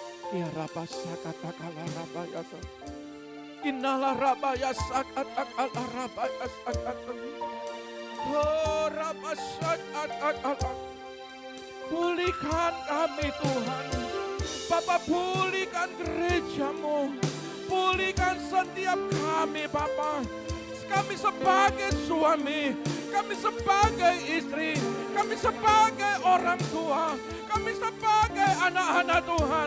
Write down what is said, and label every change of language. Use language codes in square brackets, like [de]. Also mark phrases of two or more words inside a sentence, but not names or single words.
[id] Ya raba sakatakala raba yasa. Innala raba yasakatakala raba yasakatakala. Oh raba sakatakala. Pulihkan kami Tuhan. Bapa, pulihkan gerejamu. Pulihkan setiap kami Bapa. Kami sebagai suami, kami sebagai istri, kami sebagai orang tua, kami sebagai anak-anak Tuhan.